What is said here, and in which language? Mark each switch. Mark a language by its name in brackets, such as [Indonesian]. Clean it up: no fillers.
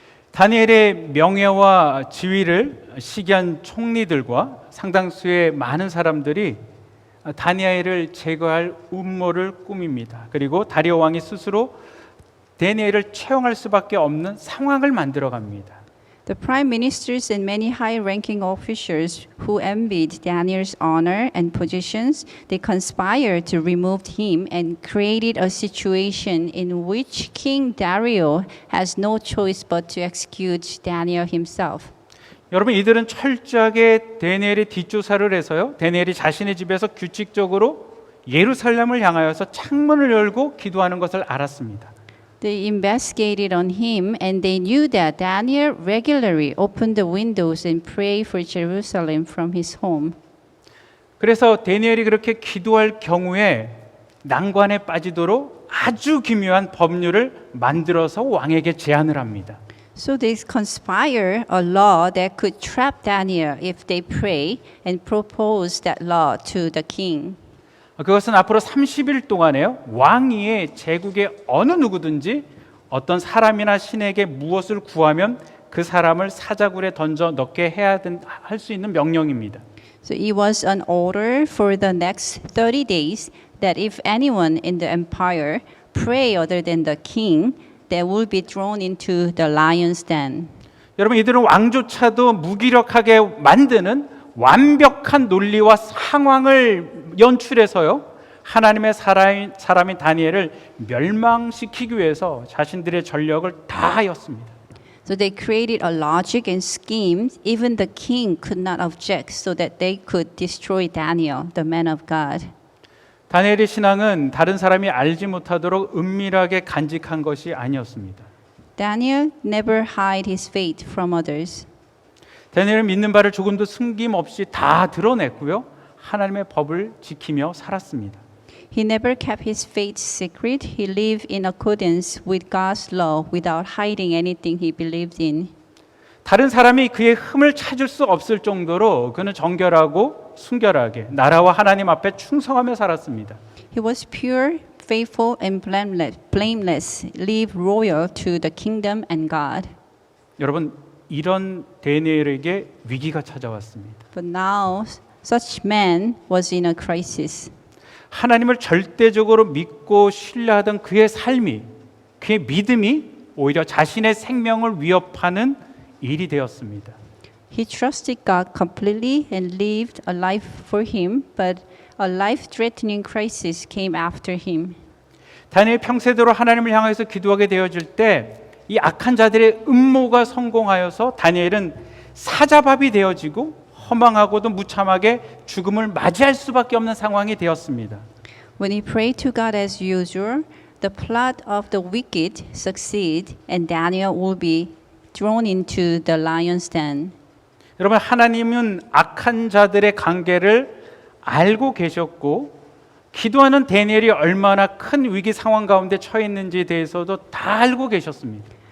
[Korean] 다니엘의 명예와 지위를 시기한 총리들과 상당수의 많은 사람들이 다니엘을 제거할 음모를 꾸밉니다. 그리고 다리오 왕이 스스로 다니엘을 채용할 수밖에 없는 상황을 만들어 갑니다. [English] The prime ministers and many high-ranking officials who envied Daniel's honor and positions, they conspired to remove him and created a situation in which King Dario has no choice but to execute Daniel himself. [Korean] 여러분, 이들은 철저하게 다니엘의 뒷조사를 해서요, 다니엘이 자신의 집에서 규칙적으로 예루살렘을 향하여서 창문을 열고 기도하는 것을 알았습니다. [English] They investigated on him and they knew that Daniel regularly opened the windows and prayed for Jerusalem from his home. [Korean] 그래서 다니엘이 그렇게 기도할 경우에 난관에 빠지도록 아주 기묘한 법률을 만들어서 왕에게 제안을 합니다. [English] So they conspire a law that could trap Daniel if they pray and propose that law to the king. [Korean] 그것은 앞으로 30일 동안에요, 왕위에 제국의 어느 누구든지 어떤 사람이나 신에게 무엇을 구하면 그 사람을 사자굴에 던져 넣게 해야 할 수 있는 명령입니다. [English] So it was an order for the next 30 days that if anyone in the empire pray other than the king, they will be thrown into the lion's den. [Korean] 여러분, 이들은 왕조차도 무기력하게 만드는 완벽한 논리와 상황을 연출해서요, 하나님의 사람인 다니엘을 멸망시키기 위해서 자신들의 전력을 다하였습니다. [English] So they created a logic and scheme even the king could not object so that they could destroy Daniel, the man of God. [Korean] 다니엘의 신앙은 다른 사람이 알지 못하도록 은밀하게 간직한 것이 아니었습니다. [English] Daniel never hid his faith from others. [Korean] 다니엘은 믿는 바를 조금도 숨김없이 다 드러냈고요, 하나님의 법을 지키며 살았습니다. [English] He never kept his faith secret. He lived in accordance with God's law without hiding anything he believed in. [Korean] 다른 사람이 그의 흠을 찾을 수 없을 정도로 그는 정결하고 순결하게 나라와 하나님 앞에 충성하며 살았습니다. [English] He was pure, faithful, and blameless, live royal to the kingdom and God. [Korean] 여러분, 이런 다니엘에게 위기가 찾아왔습니다. [English] But now, such man was in a crisis. [Korean] 하나님을 절대적으로 믿고 신뢰하던 그의 삶이, 그의 믿음이 오히려 자신의 생명을 위협하는 일이 되었습니다. [English] He trusted God completely and lived a life for him, but a life-threatening crisis came after him. [Korean] 다니엘 평세대로 하나님을 향해서 기도하게 되어질 때 이 악한 자들의 음모가 성공하여서 다니엘은 사자밥이 되어지고 허망하고도 무참하게 죽음을 맞이할 수밖에 없는 상황이 되었습니다. [English] When he prayed to God as usual, the plot of the wicked succeed, and Daniel will be thrown into the lion's den. [Korean] 여러분, 하나님은 악한 자들의 관계를 알고 계셨고 기도하는 다니엘이 얼마나 큰 위기 상황 가운데 처해 있는지에 대해서도 다 알고 계셨습니다.